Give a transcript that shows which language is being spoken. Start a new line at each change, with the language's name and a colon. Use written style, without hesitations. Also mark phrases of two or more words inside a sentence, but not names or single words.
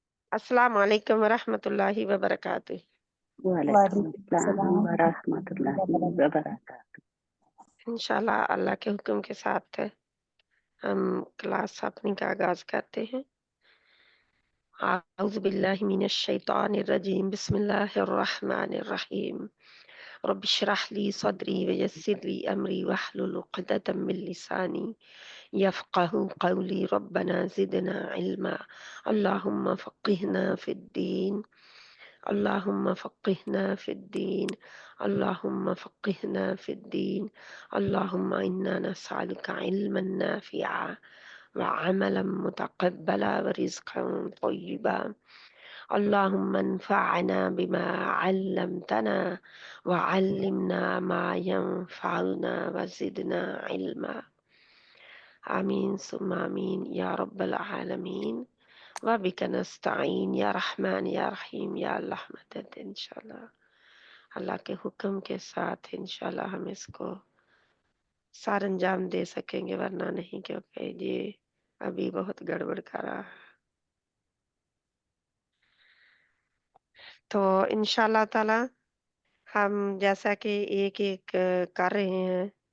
Arabic: السلام عليكم ورحمة الله وبركاته. वालेकुम वालेकुम अस्सलाम सलाम ورحمة الله وبركاته.
Hindi: इंशाल्लाह अल्लाह के हुक्म के साथ हम क्लास अपनी का आगाज करते हैं।
Arabic: أعوذ بالله من الشيطان الرجيم، بسم الله الرحمن الرحيم. رب اشرح لي صدري ويسر لي أمري واحلل عقدة من لساني يفقهوا قولي. ربنا زدنا علما، اللهم فقهنا في الدين، اللهم فقهنا في الدين، اللهم فقهنا في الدين، اللهم إنا نسألك علما نافعا وعملا متقبلا ورزقا طيبا. اللهم انفعنا بما علمتنا وعلمنا ما ينفعنا وزدنا علما. آمين ثم آمين يا رب العالمين. وبك نستعين يا رحمن يا رحيم يا الله مدد.
Hindi: इंशाल्लाह अल्लाह के हुक्म के साथ इंशाल्लाह हम इसको सार अंजाम दे सकेंगे, वरना नहीं, क्योंकि ये अभी बहुत गड़बड़ कर रहा है। तो
Arabic: إن شاء الله تعالى
Hindi: हम जैसा कि एक एक कर रहे हैं।